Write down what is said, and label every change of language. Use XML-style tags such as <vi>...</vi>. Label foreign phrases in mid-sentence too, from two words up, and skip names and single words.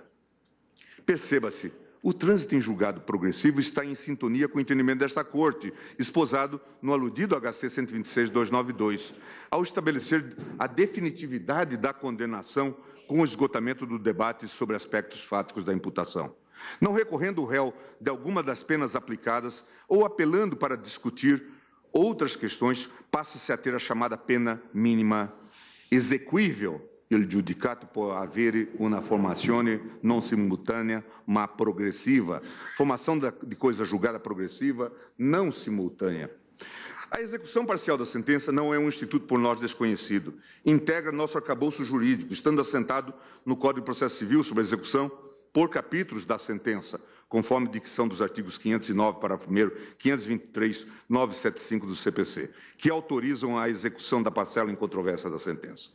<pt>Perceba-se, o trânsito em julgado progressivo está em sintonia com o entendimento desta Corte, esposado no aludido HC 126.292, ao estabelecer a definitividade da condenação com o esgotamento do debate sobre aspectos fáticos da imputação. Não recorrendo o réu de alguma das penas aplicadas ou apelando para discutir outras questões, passa-se a ter a chamada pena mínima exequível,</pt> <it>il giudicato può avere una formazione non simultanea, ma progressiva.</it> <pt>Formação de coisa julgada progressiva, não simultânea. A execução parcial da sentença não é um instituto por nós desconhecido. Integra nosso arcabouço jurídico, estando assentado no Código de Processo Civil sobre a execução por capítulos da sentença, conforme dicção dos artigos 509, parágrafo 1º, 523, 975 do CPC, que autorizam a execução da parcela em controvérsia da sentença.</pt>